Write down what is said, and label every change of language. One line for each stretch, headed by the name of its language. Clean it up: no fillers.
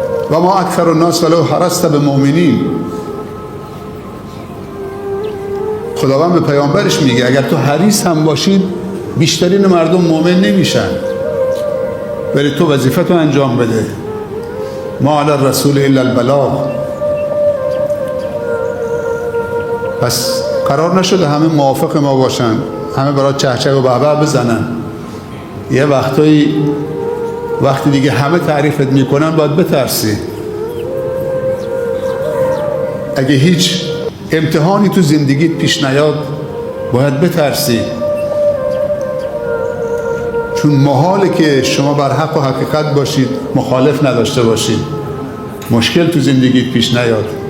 Arabic: و ما اکثر الناس ولو حرصت بمؤمنین.
Persian: خداوند به پیامبرش میگه اگر تو حریص هم باشید بیشترین مردم مؤمن نمیشن، ولی تو وظیفتو انجام بده.
Arabic: ما علی الرسول الا البلاغ.
Persian: پس قرار نشده همه موافق ما باشن، همه برای چهچه و بهبه بزنن. یه وقتی دیگه همه تعریفت میکنن باید بترسی. اگه هیچ امتحانی تو زندگیت پیش نیاد باید بترسی، چون محاله که شما بر حق و حقیقت باشید، مخالف نداشته باشید، مشکل تو زندگیت پیش نیاد.